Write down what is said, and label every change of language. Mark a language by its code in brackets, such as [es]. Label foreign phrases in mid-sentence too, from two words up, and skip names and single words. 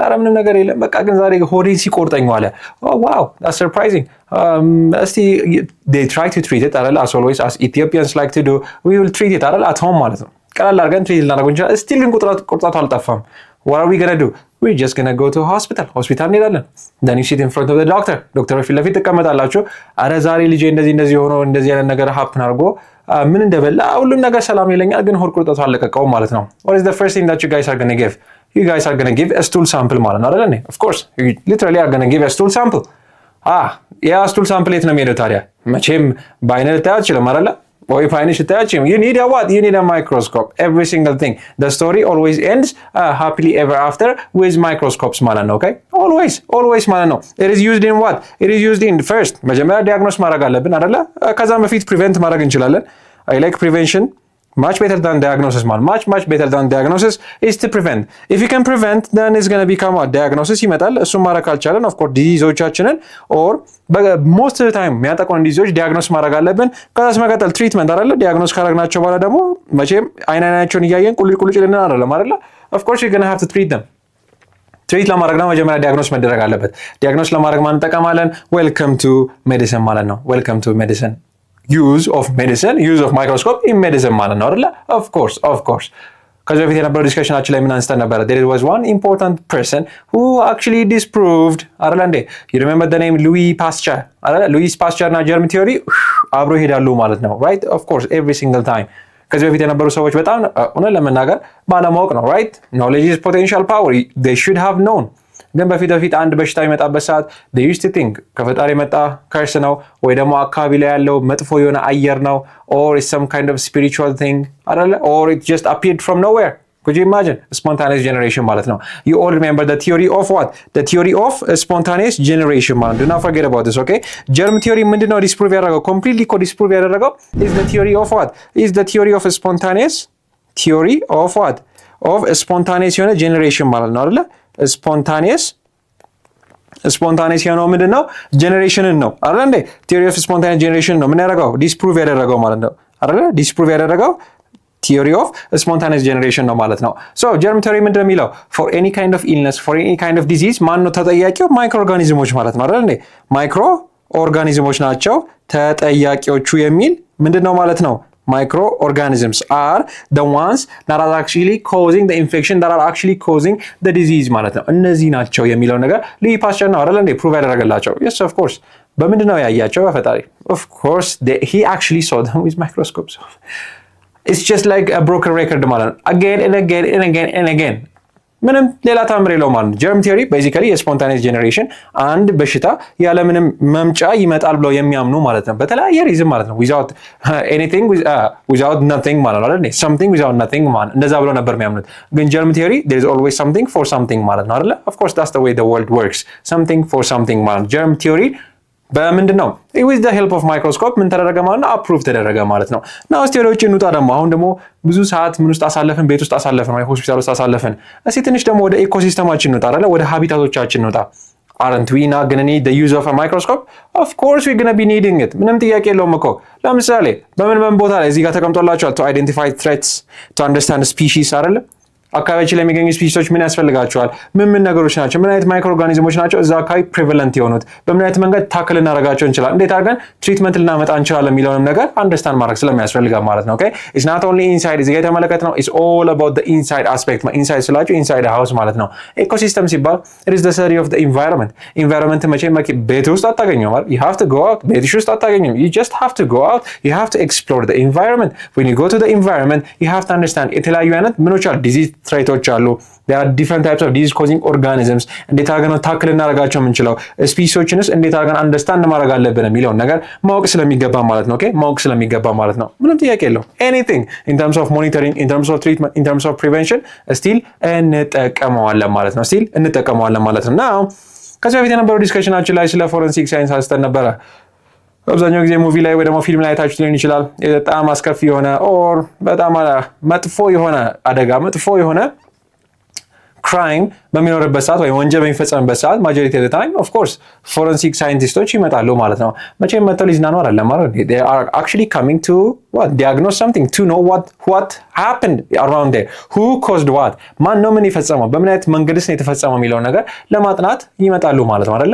[am] ኧረ ምንም ነገር የለም በቃ ግን ዛሬ ሆዴን ሲቆርጠኝ ዋለ። [en] wow that's surprising. እስቲ they try to treat it አይደለ as always as Ethiopians like to do we will treat it አይደለ at home [am] ማለት ነው። ቀላል አድርገን ትሪት ልናደርገው እንችላለን። ስቲል ግን ቁርጣቱ አልጠፋም። [en] what are we gonna do? we're just gonna go to hospital [am] እንሄዳለን። [en] then you sit in front of the doctor [am] ፊት ለፊት ትቀመጣላችሁ። አረ ዛሬ ልጄ እንደዚህ ሆኖ እንደዚህ አይነት ነገር ሀፕን አድርጎ ምን እንደበላ ሁሉም ነገር ሰላም ይለኛል ግን ሆድ ቁርጠቱ አልለቀቀውም ማለት ነው። [en] what is the first thing that you guys are gonna give? you guys are gonna give a stool sample [am] ማለት ነው አይደል? [en] of course you literally are gonna give a stool sample. [am] ያ [en] stool sample [am] የት ነው የሚሄደው ታዲያ? መቼም በአይነ ልታያት ይችላል አይደል? ወይ በአይንሽ ልታያችም [en] you need a what? you need a microscope. every single thing. the story always ends happily ever after with microscopes [am] ማለት ነው. [en] okay always [am] ማለት ነው. [en] it is used in what? it is used in first [am] መጀመሪያ ዲያግኖስ ማድረግ አለብን አይደል? ከዛም በፊት ፕሪቨንት ማድረግ እንችላለን. [en] I like prevention much better than diagnosis man. much better than diagnosis is to prevent. if you can prevent then it's going to become a diagnosis [am] ይመጣል። እሱ ማድረግ ካልቻለን [en] of course ዲዚዞቻችንን or most of the time [am] የሚያጠቁን ዲዚዞች ዲያግኖስ ማድረግ አለብን። ከዛስ መቀጠል ትሪትመንት አይደለ? ዲያግኖስ ካደረግናቸው በኋላ ደግሞ መቼም አይናቸውን እያየን ቁልጭ ልንን አይደለም አይደለ? [en] of course you're going to have to treat them. [am] ትሪት ለማድረግ ነው መጀመሪያ ዲያግኖስ መደረግ አለበት። ዲያግኖስ ለማድረግ ማን እንጠቀማለን? [en] welcome to medicine [am] ማለት ነው። [en] welcome to medicine. use of microscope in medicine [am] ማለት ነው አይደለ? [en] of course [am] ከዚህ በፊት የነበረው ዲስከሽናችን ላይ ምን አንስተን ነበር? [en] there was one important person who actually disproved [am] አይደለ እንዴ? [en] you remember the name Louis Pasteur አይደለ? louis Pasteur እና germ theory [am] አብሮ ይሄዳሉ ማለት ነው [en] right? of course every single time [am] ከዚህ በፊት የነበሩ ሰዎች በጣም እውነት ለመናገር ባለማወቅ ነው right? [en] knowledge is potential power. they should have known. [am] ግን በፊት አንድ በሽታ የሚመጣበት ሰዓት [en] they used to think [am] ከፈጣሪ የመጣ ከርስ ነው ወይ ደግሞ አካባቢ ላይ ያለው መጥፎ የሆነ አየር ነው [en] or it's some kind of spiritual thing [am] አይደለ? [en] or it just appeared from nowhere. could you imagine? spontaneous generation [am] ማለት ነው. [en] you all remember the theory of what? the theory of spontaneous generation ማለት do not forget about this. okay germ theory ምንድነው disprove ያደረገው? completely disprove ያደረገው is the theory of what? is the theory of spontaneous theory of what? of spontaneous [am] የሆነ generation ማለት ነው አይደለ? ስፖንታኔስ የሆነው ምንድነው? ጄኔሬሽንን ነው አይደል እንዴ? [en] theory of spontaneous generation [am] ነው ምን ያደረገው? ዲስፕሩቭ ያደረገው ማለት ነው አይደል? ዲስፕሩቭ ያደረገው [en] theory of spontaneous generation [am] ነው ማለት ነው። [en] so germ theory [am] ምንድነው የሚለው? [en] for any kind of illness for any kind of disease [am] ማን ነው ተጠያቂው? ማይክሮ ኦርጋኒዝሞች ማለት ነው አይደል እንዴ? ማይክሮ ኦርጋኒዝሞች ናቸው ተጠያቂዎቹ የሚል ምንድነው ማለት ነው? [en] microorganisms are the ones that are actually causing the infection that are actually causing the disease [am] ማለት ነው። እነዚህ ናቸው የሚለው ነገር ሉዊ ፓስቸር ነው አይደል እንዴ ፕሩቭ ያደረገላቸው? [en] yes of course [am] በምንድነው ያያቸው? [en] በፈጣሪ of course he actually saw them with microscopes. it's just like a broken record [am] ማለት ነው። [en] again and again [am] ምንም ሌላ ታምር የለውም ማለት ነው። [en] germ theory [am] ቤዚካሊ የስፖንታኔስ ጄኔሬሽን አንድ በሽታ ያለምንም መምጫ ይመጣል ብለው የሚያምኑ ማለት ነው። በተለያየ ሪዝን ማለት ነው። [en] without anything without nothing [am] ማለት ነው አይደል? [en] something without nothing [am] ማለት እንደዛ ብለው ነበር የሚያምኑት። ግን [en] germ theory there is always something for something [am] ማለት ነው አይደል? [en] of course that's the way the world works. something for something [am] ማለት ነው። [en] germ theory [am] በምንድን ነው? [en] with the help of microscope [am] ምን ተደረገ ማለት ነው? አፕሩቭ ተደረገ ማለት ነው። ናው እስቲ ወደ ውጭ እንውጣ ደግሞ። አሁን ደግሞ ብዙ ሰዓት ምን ውስጥ አሳለፈን? ቤት ውስጥ አሳለፈን ወይ ሆስፒታል ውስጥ አሳለፈን። እስቲ ትንሽ ደግሞ ወደ ኢኮሲስተማችን እንውጣ አይደል? ወደ ሃቢታቶቻችን እንውጣ። [en] aren't we not gonna need the use of a microscope? Of course we're gonna be needing it. [am] ምንም ጥያቄ የለውም እኮ። ለምሳሌ በምን ቦታ ላይ እዚህ ጋር ተቀምጦላችኋል [en] to identify threats, to understand species [am] አይደለ? አካባቢያችን ላይ የሚገኙ ስፒሲሶች ምን ያስፈልጋቸዋል? ምን ነገሮች ናቸው? ምን አይነት ማይክሮ ኦርጋኒዝሞች ናቸው እዛ አካባቢ ፕሪቫለንት የሆኑት? በምን አይነት መንገድ ታክል እናደርጋቸው እንችላለን? እንዴት አድርገን ትሪትመንት ልናመጣ እንችላለን የሚለውንም ነገር አንደርስታንድ ማድረግ ስለሚያስፈልጋ ማለት ነው። [en] okay it's not only inside [am] እዚህ ጋር የተመለከትነው [en] it's all about the inside aspect። [am] ኢንሳይድ ስላችሁ [en] inside house [am] ማለት ነው። ኢኮሲስተም ሲባል [en] it is the study of the environment። [am] ኢንቫይሮንመንት መቼም ቤት ውስጥ አታገኘውም አይደል? [en] you have to go out። [am] ቤትሽ ውስጥ አታገኘውም። [en] you just have to go out. you have to explore the environment. when you go to the environment you have to understand [am] የተለያዩ አይነት ምኖች አሉ፣ ዲዚዝ ትሬቶች አሉ። [en] there are different types of disease causing organisms [am] እንዴት አድርገን ነው ታክል እናደርጋቸው የምንችለው? ስፒሲሶችንስ እንዴት አድርገን አንደርስታንድ ማድረግ አለብን የሚለውን ነገር ማወቅ ስለሚገባ ማለት ነው። ኦኬ ማወቅ ስለሚገባ ማለት ነው። ምንም ጥያቄ የለው። [en] anything in terms of monitoring, in terms of treatment, in terms of prevention [am] still እንጠቀመዋለን ማለት ነው። still እንጠቀመዋለን ማለት ነው። now ከዚህ በፊት የነበረው ዲስከሽናችን ላይ ስለ [en] forensic science [am] አንስተን ነበረ። አብዛኛው ጊዜ ሙቪ ላይ ወይ ደግሞ ፊልም ላይ ታችሁ ሊሆን ይችላል በጣም አስከፊ የሆነ ኦር በጣም መጥፎ የሆነ አደጋ መጥፎ የሆነ ክራይም በሚኖርበት ሰዓት ወይ ወንጀል በሚፈጸምበት ሰዓት [en] majority of the time of course [am] ፎረንሲክ ሳይንቲስቶች ይመጣሉ ማለት ነው። መቼም መጥተው ሊዝናኑ አይደለም ማለት ነው። [en] they are actually coming to what diagnose something, to know what happened around there, who caused what, [am] ማን ነው ምን የፈጸመው፣ በምን አይነት መንገድስ ነው የተፈጸመው የሚለው ነገር ለማጥናት ይመጣሉ ማለት ነው አይደለ?